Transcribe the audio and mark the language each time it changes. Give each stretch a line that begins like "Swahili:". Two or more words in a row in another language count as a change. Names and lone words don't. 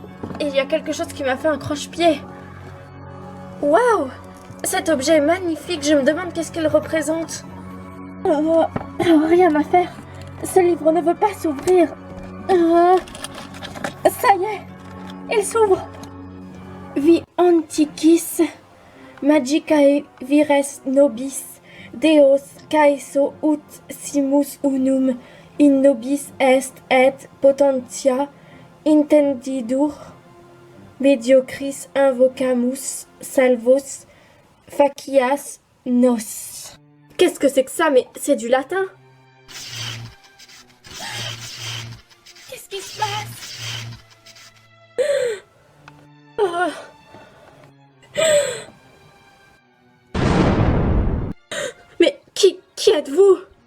French: Il y a quelque chose qui m'a fait un croche-pied. Waouh! Cet objet est magnifique. Je me demande qu'est-ce qu'il représente. Rien à faire. Ce livre ne veut pas s'ouvrir. Ça y est, il s'ouvre.
Latin: Vi antiquis magicae vires nobis Deos caeso ut simus unum in nobis est et potentia intendidur mediocris invocamus salvos facias nos.
French: Qu'est-ce que c'est que ça? Mais c'est du latin. Qu'est-ce qui se passe? Oh. Mais qui êtes-vous?